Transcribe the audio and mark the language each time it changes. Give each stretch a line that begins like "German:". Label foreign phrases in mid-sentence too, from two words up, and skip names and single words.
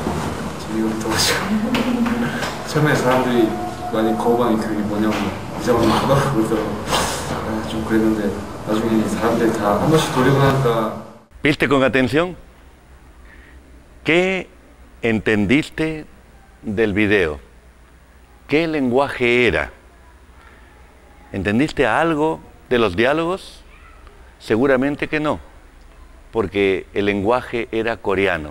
Korean: 재미부터 처음에 사람들이 많이 거부하는 교육이 뭐냐고 이상하게 쳐다보고 있어서 좀 그랬는데 나중에 사람들이 다 한 번씩 돌리고 나니까.
Spanish: ¿Viste con atención? ¿Qué entendiste del video? ¿Qué lenguaje era? ¿Entendiste algo de los diálogos? Seguramente que no, porque el lenguaje era coreano.